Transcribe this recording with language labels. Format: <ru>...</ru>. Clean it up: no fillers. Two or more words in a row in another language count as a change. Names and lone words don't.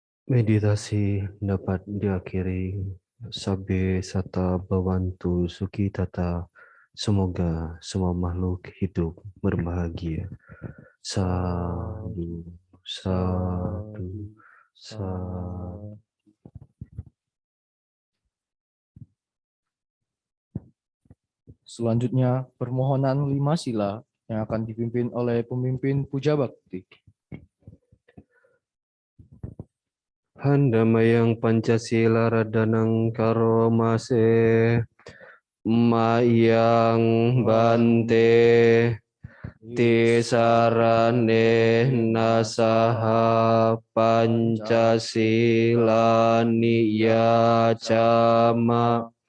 <id>Meditasi dapat diakhiri</id> <pi>sabe sata bawantu suki tata.</pi> <id>Semoga semua makhluk hidup berbahagia.</id> <pi>Sadu, sadu, sadu.</pi> <id>Selanjutnya, permohonan 5 sila yang akan dipimpin oleh pemimpin Puja Bakti.</id> <pi>Handamayang Pancasila Radanang Karomase Mayang Bante Tisarane Nasaha Pancasila Niyacama</pi>